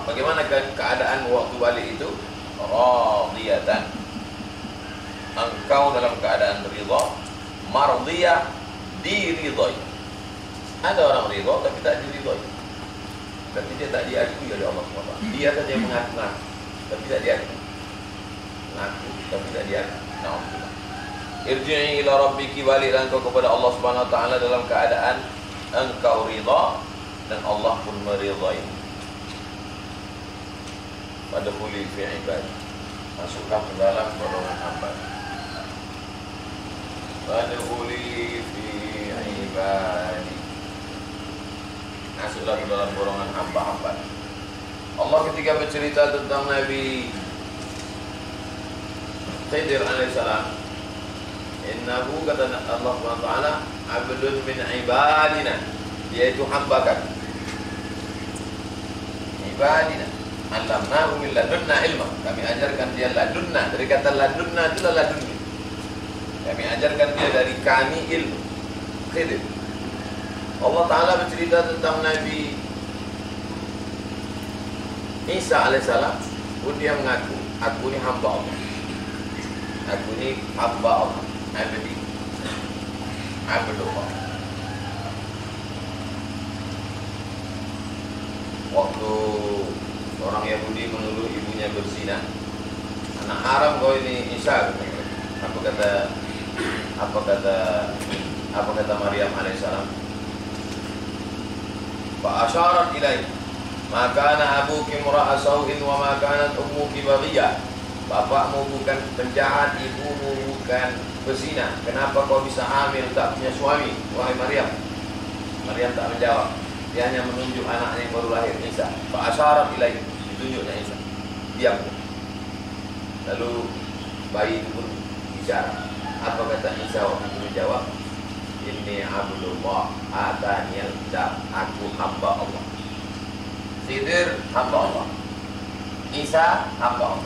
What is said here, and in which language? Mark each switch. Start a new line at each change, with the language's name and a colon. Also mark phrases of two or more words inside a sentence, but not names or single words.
Indonesian: Bagaimana keadaan waktu balik itu? Radiyatan, engkau dalam keadaan ridha. Mardiyah, diridhai. Ada orang ridha tapi tak diridhai. Tapi dia tak diakui oleh Allah SWT. Dia saja mengaku-ngaku tapi tak diakui. Mengaku tapi tak diakui. Alhamdulillah.
Arabic: ارجعي إلى ربك,
Indonesian: baliklah engkau kepada Allah
Arabic: سبحانه وتعالى
Indonesian: dalam keadaan engkau ridha dan Allah pun meridhai.
Arabic: فادخلي في عبادي,
Indonesian: masuklah ke dalam golongan hamba.
Arabic: فادخلي في عبادي,
Indonesian: masuklah ke dalam golongan hamba-hamba. Allah ketika bercerita tentang Nabi Khidir alaihissalam, innahu, kata Allah SWT,
Arabic: عبد من عبادنا,
Indonesian: dia itu hamba kami.
Arabic: عبادنا علمناه من لدنا علما,
Indonesian: kami ajarkan dia ladunna, dari kata ladunna itu ladunni, kami ajarkan dia dari kami ilmu. Khidir. Allah Ta'ala bercerita tentang Nabi Isa alaihissalam pun dia mengaku, aku ini hamba Allah, aku ini hamba Allah, Abdullah. Waktu orang Yahudi menuduh ibunya berzina, anak haram kau ini Isa, apa kata Maryam alaihissalam?
Arabic: فأشارت إليه، ما كان أبوك امرأ سوء و ما كانت أمك بغيا.
Indonesian: Bapakmu bukan penjahat, ibumu bukan berzina. Kenapa kau bisa hamil tak punya suami, wahai Maryam? Maryam tak menjawab. Dia hanya menunjuk anaknya yang baru lahir, Isa.
Arabic: فأشارت إليه,
Indonesian: ditunjuknya Isa. Diam. Lalu bayi itu pun bicara. Apa kata Isa waktu itu menjawab?
Arabic: إني عبد الله آتاني الكتاب,
Indonesian: aku hamba Allah. Khidir hamba Allah, Isa hamba Allah.